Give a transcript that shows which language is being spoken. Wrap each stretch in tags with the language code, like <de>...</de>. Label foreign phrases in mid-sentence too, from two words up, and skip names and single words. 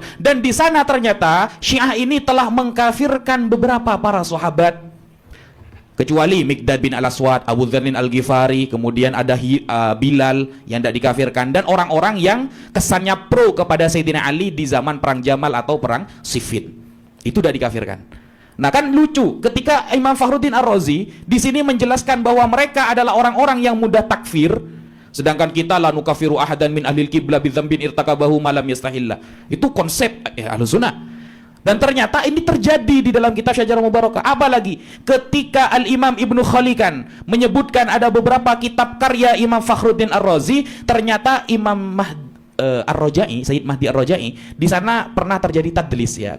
<id>Dan di sana ternyata Syiah ini telah mengkafirkan beberapa para sahabat, kecuali Miqdad bin Al-Aswad, Abu Dzarrin Al-Ghifari, kemudian ada Bilal yang tidak dikafirkan, dan orang-orang yang kesannya pro kepada Sayyidina Ali di zaman perang Jamal atau perang Siffin. Itu tidak dikafirkan. Nah, kan lucu ketika Imam Fakhruddin Ar-Razi di sini menjelaskan bahwa mereka adalah orang-orang yang mudah takfir, sedangkan kita</id> <ar>لا نكفر أحدا من أهل القبلة بذنب ارتكبه ما لم يستحله.</ar> <id>Itu konsep Ahlus Sunnah. Dan ternyata ini terjadi di dalam kitab Syajarah Mubarakah. Apalagi ketika Al-Imam Ibnu Khalikan menyebutkan ada beberapa kitab karya Imam Fakhruddin Ar-Razi, ternyata Imam Ar-Rajai, Sayyid Mahdi Ar-Rajai, di sana pernah terjadi tadlis ya.</id>